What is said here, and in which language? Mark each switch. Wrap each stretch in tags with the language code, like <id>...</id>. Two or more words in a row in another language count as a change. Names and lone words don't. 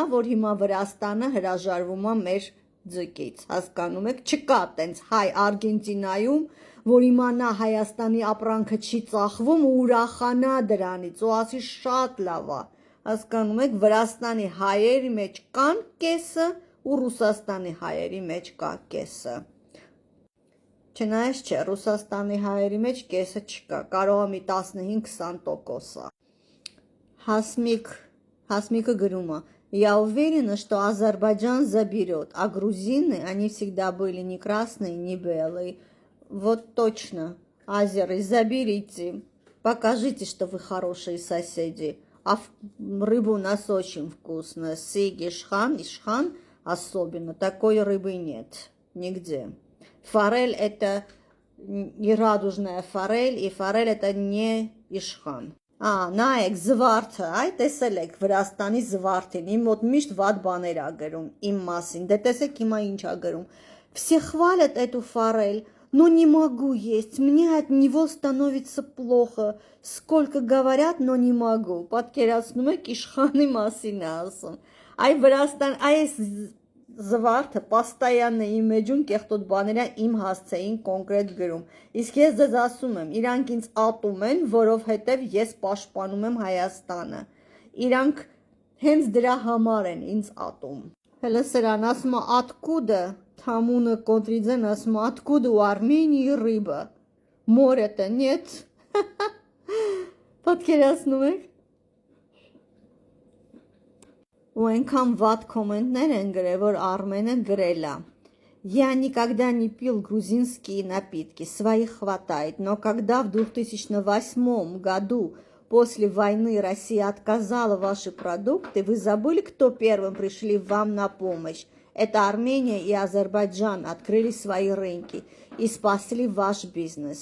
<hy>որ հիմա Վրաստանը հրաժարվում է մեր ձկից, հասկանում եք, չկա տենց հայ Արգենտինայում, որ իմանա Հայաստանի ապրանքը չի ծախվում ու ուրախանա դրանից, ու ասի շատ լավ է, հասկանում եք, Վրաստանի հայերի մեջ կան կեսը ու Ռուսաստանի հայերի մեջ կա կեսը։ Չնայած չէ, Ռուսաստանի հայերի մեջ կեսը չկա, կարող է մի 15-20% է։ Հասմիկը գրում է.</hy> <ru>Я уверена, что Азербайджан заберет, а грузины, они всегда были не красные, не белые. Вот точно, азеры, заберите, покажите, что вы хорошие соседи. А рыба у нас очень вкусная, сыг, ишхан особенно, такой рыбы нет нигде. Форель это не радужная форель, и форель это не ишхан.</ru> <hy>Նայեք, զվարթը, այ տեսել եք Վրաստանի զվարթին, իմ մոտ միշտ վատ բաներ ա գրում, իմ մասին, դե տեսեք հիմա ինչ ա գրում,</hy> <ru>все хвалят эту форель, но не могу есть, мне от него становится плохо, сколько говорят, но не могу,</ru> <hy>պատկերացնում եք իշխանի մասին է ասում, այ Վրաստան, այս զվարթը պաստայանն է իմ մեջում կեղտոտ բաները իմ հասցեին կոնկրետ գրում, իսկ ես ձեզ ասում եմ, իրանք ինձ ատում են, որովհետև ես պաշտպանում եմ Հայաստանը, իրանք հենց դրա համար են ինձ ատում, հələ սրան ասում է откуда, Թամունը Կոտրիձեն ասում է</hy> <ru>откуда у Армении рыба,</ru> <hy>մորը нет, պատկերացնում եք, ու այնքան վատ կոմենտներ են գրել, որ Արմենը գրել է.</hy> <ru>Я никогда не пил грузинские напитки, своих хватает, но когда в 2008 году после войны Россия отказала ваши продукты, вы забыли, кто первым пришли вам на помощь? Это Армения и Азербайджан открыли свои рынки и спасли ваш бизнес.</ru>